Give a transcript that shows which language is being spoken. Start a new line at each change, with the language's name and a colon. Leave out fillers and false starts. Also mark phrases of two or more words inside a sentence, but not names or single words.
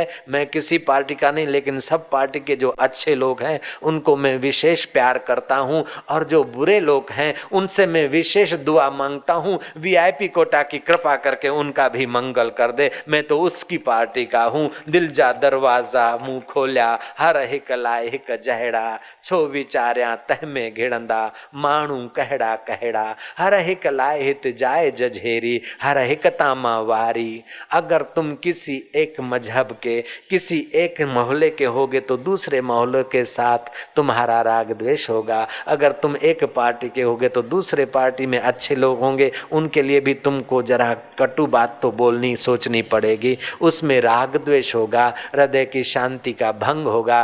Hindi: मैं किसी पार्टी का नहीं, लेकिन सब पार्टी के जो अच्छे लोग हैं उनको मैं विशेष प्यार करता हूं और जो बुरे लोग हैं उनसे मैं विशेष दुआ मांगता हूं, वीआईपी कोटा की कृपा करके उनका भी मंगल कर दे। मैं तो उसकी पार्टी का हूं।
Sindhi: दिल जा दरवाजा मुंह खोलिया, हर हिक लाए हिक जहड़ा, छो विचारिया तह में घिड़ंदा, माण्हू कहड़ा कहड़ा, हर हिक लाए हित जाए जझेरी, हर हिक तामा वारी।
Hindi: अगर तुम किसी एक मजहब के, किसी एक मोहल्ले के होगे तो दूसरे मोहल्ले के साथ तुम्हारा राग द्वेष होगा। अगर तुम एक पार्टी के होगे तो दूसरे पार्टी में अच्छे लोग होंगे, उनके लिए भी तुमको जरा कटु बात तो बोलनी सोचनी पड़ेगी, उसमें राग द्वेष होगा, हृदय की शांति का भंग होगा।